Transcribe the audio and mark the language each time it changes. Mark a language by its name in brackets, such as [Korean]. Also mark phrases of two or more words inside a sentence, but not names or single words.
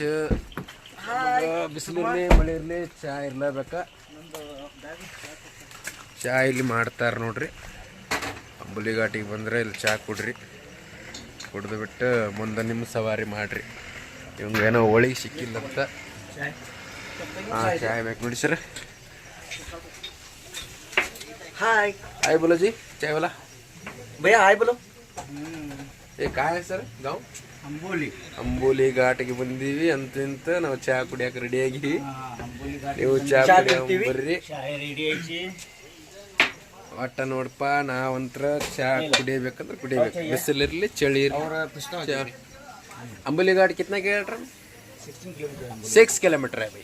[Kannada] ಬಿಸಿಲಿರಲಿ ಮಳೆ ಇರಲಿ ಚಾ ಇರ್ಲೇಬೇಕ. ಚಾ ಇಲ್ಲಿ ಮಾಡ್ತಾರೆ ನೋಡ್ರಿ. ಅಂಬುಲಿ ಘಾಟಿಗೆ ಬಂದರೆ ಇಲ್ಲಿ ಚಾ ಕುಡ್ರಿ, ಕುಡ್ದು ಬಿಟ್ಟು ಮುಂದೆ ನಿಮ್ಮ ಸವಾರಿ ಮಾಡಿರಿ. ಇವಂಗೇನೋ ಹೋಳಿಗೆ ಸಿಕ್ಕಿಲ್ಲಂತ. ಹಾಂ, ಚಾಯ್ ಬೇಕು ನೋಡಿ ಸರ್. [Hindi] हाय हाय बोलो जी, चाय वाला भैया, हाय बोलो. ये कहाँ है सर गाँव? अंबोली. [Kannada] ಅಂಬೋಲಿ ಘಾಟಿಗೆ ಬಂದೀವಿ. ಅಂತ ನಾವು ಚಾ ಕುಡಿಯಕ್ಕೆ ರೆಡಿ ಆಗಿವಿ. ನೀವು ಚಾ ಬರ್ರಿ. ಒಟ್ಟ ನೋಡಪ್ಪ, ನಾವಂತ್ರ ಚಾ ಕುಡಿಯಬೇಕಂದ್ರೆ ಕುಡಿಯಬೇಕು. ಬಿಸಿಲಿರಲಿ ಚಳಿ ಇರಲಿ. ಅಂಬೋಲಿ ಘಾಟ್ [Hindi] कितना किलोमीटर? 6 किलोमीटर है भाई.